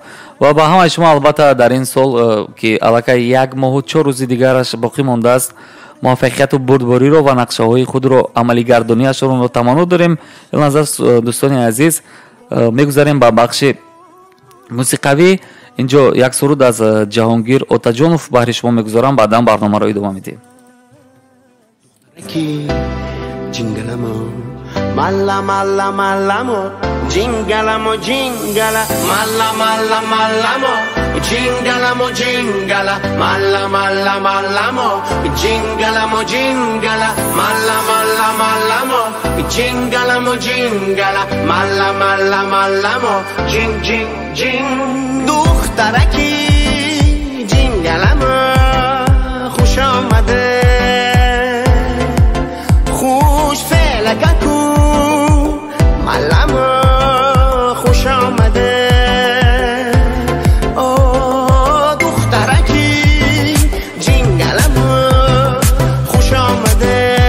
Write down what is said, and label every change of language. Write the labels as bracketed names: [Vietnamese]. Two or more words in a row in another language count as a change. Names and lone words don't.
[Tajik] ва ба ҳамаи шумо албатта дар ин сол ки аллакай 1 моҳу 4 рӯзи дигараш боқӣ мондааст, муваффақияту бурдбориро ва нақшаҳои худро амалигардониашонро таманно дорем. илназар дӯстони азиз, мегузарем ба бахши мусиқавӣ. инҷо як суруд аз Ҷаҳонгир Отаҷонов баҳри шумо мегузарам, баъдан барномаро идома медиҳем. Jingalamo, malla malla mallamo, jingalamo jingala, malla malla mallamo, jingalamo jingala, malla malla mallamo, jingalamo jingala, malla malla mallamo, jingalamo jingala, malla malla mallamo, jing jing jing. [Persian] دخترکی jingalamo, خوش آمده خوش فلککو ملما خوش آمده دخترکی جنگلما خوش آمده